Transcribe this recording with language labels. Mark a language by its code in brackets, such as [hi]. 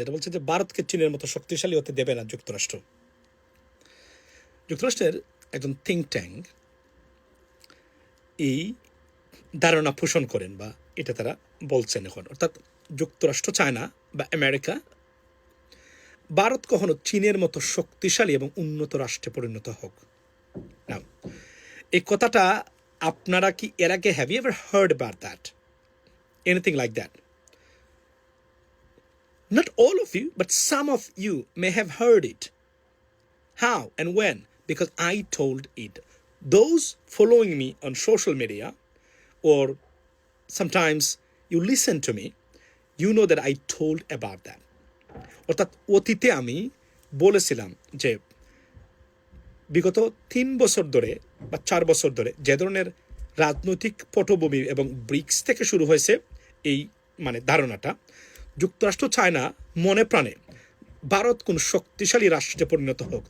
[bn] এটা বলছে যে ভারতকে চীনের মতো শক্তিশালী হতে দেবে না যুক্তরাষ্ট্র। যুক্তরাষ্ট্রের একজন থিঙ্ক ট্যাঙ্ক এই ধারণা পোষণ করেন, বা এটা তারা বলছেন এখন, অর্থাৎ যুক্তরাষ্ট্র চায় না বা আমেরিকা ভারত কখনো চীনের মতো শক্তিশালী এবং উন্নত রাষ্ট্রে পরিণত হোক না। এই কথাটা আপনারা কি এর আগে [en] Have you ever heard about that, anything like that? Not all of you, but some of you may have heard it. How and when? Because I told it. Those following me on social media, or sometimes you listen to me, you know that I told about that. [bn] অর্থাৎ অতীতে আমি বলেছিলাম যে বিগত 3 বছর ধরে বা 4 বছর ধরে যে ধরনের রাজনৈতিক পটভূমি এবং ব্রিক্স থেকে শুরু হয়েছে এই ধারণাটা, যুক্তরাষ্ট্র চায় না মনে প্রাণে ভারত কোন শক্তিশালী রাষ্ট্রে পরিণত হোক।